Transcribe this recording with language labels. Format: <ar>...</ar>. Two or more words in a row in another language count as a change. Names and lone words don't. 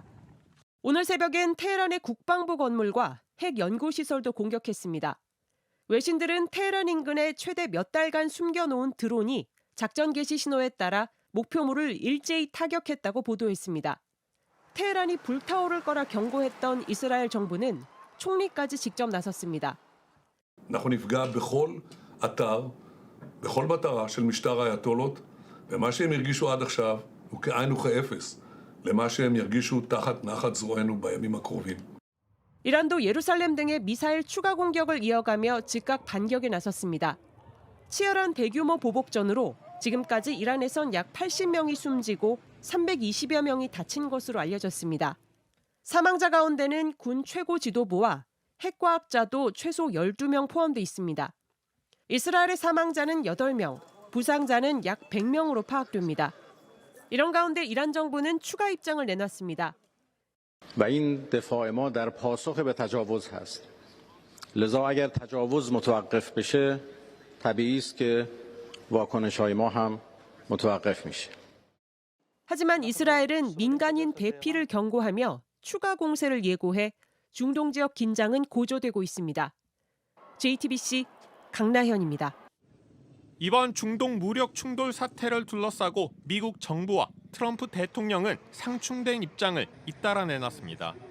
<ko>오늘 새벽엔 테헤란의 국방부 건물과 핵 연구시설도 공격했습니다. 외신들은 테헤란 인근에 최대 몇 달간 숨겨놓은 드론이 작전 개시 신호에 따라 목표물을 일제히 타격했다고 보도했습니다. 테헤란이 불타오를 거라 경고했던 이스라엘 정부는 총리까지 직접 나섰습니다.</ko> <he>אנחנו נפגע בכל אתר, בכל מטרה של משטר האייתולות, ומה שהם הרגישו עד עכשיו הוא כאין וכאפס למה שהם ירגישו תחת נחת זרוענו בימים הקרובים.</he> <ko>이란도 예루살렘 등의 미사일 추가 공격을 이어가며 즉각 반격에 나섰습니다. 치열한 대규모 보복전으로 지금까지 이란에선 약 80명이 숨지고 320여 명이 다친 것으로 알려졌습니다. 사망자 가운데는 군 최고 지도부와 핵과학자도 최소 12명 포함돼 있습니다. 이스라엘의 사망자는 8명, 부상자는 약 100명으로 파악됩니다. 이런 가운데 이란 정부는 추가 입장을 내놨습니다.</ko> <fa>و این دفاع ما در پاسخ به تجاوز هست. لذا اگر تجاوز متوقف بشه طبیعی است که واکنش‌های ما هم متوقف میشه.</fa> <ko>하지만 이스라엘은 민간인 대피를 경고하며 추가 공세를 예고해 중동 지역 긴장은 고조되고 있습니다. JTBC 강나현입니다. 이번 중동 무력 충돌 사태를 둘러싸고 미국 정부와 트럼프 대통령은 상충된 입장을 잇따라 내놨습니다.</ko>